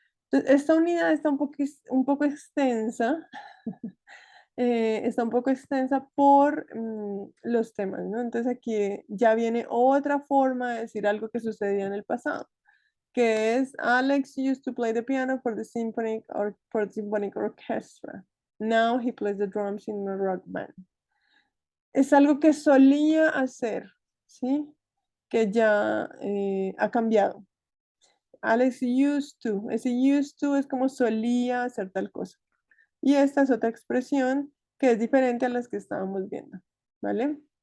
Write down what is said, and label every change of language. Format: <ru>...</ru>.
<es>Entonces, esta unidad está un poco extensa. Está un poco extensa por los temas, ¿no? Entonces aquí ya viene otra forma de decir algo que sucedía en el pasado, que es</es> <en>Alex used to play the piano for the symphonic orchestra. Now he plays the drums in a rock band.</en> <es>Es algo que solía hacer, ¿sí? Que ya ha cambiado.</es> <en>Alex used to,</en> <es>ese used to es como solía hacer tal cosa. Y esta es otra expresión que es diferente a las que estábamos viendo, ¿vale?</es>